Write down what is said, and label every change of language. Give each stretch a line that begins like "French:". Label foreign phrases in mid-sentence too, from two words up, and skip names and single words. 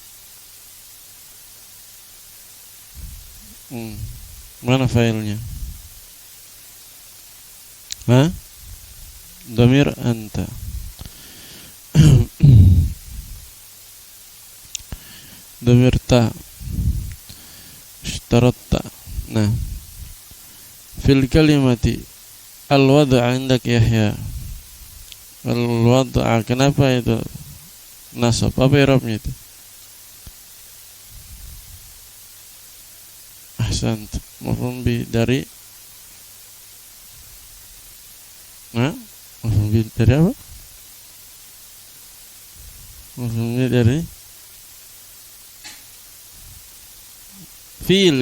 Indonesian: Mana filenya?
Arabic: ضمير أنت. ضمير تَ. Ishtaratta.
Indonesian: Nah,
Arabic: في كلمة الوضع عندك يحيى. Al-wad'a,
Indonesian: kenapa itu nasab? Apa i'rabnya itu?
Arabic: Ahsant. مفعول به
Indonesian: dari
Arabic: مفعول به
Indonesian: dari apa?
Arabic: مفعول به
Indonesian: dari fi'il.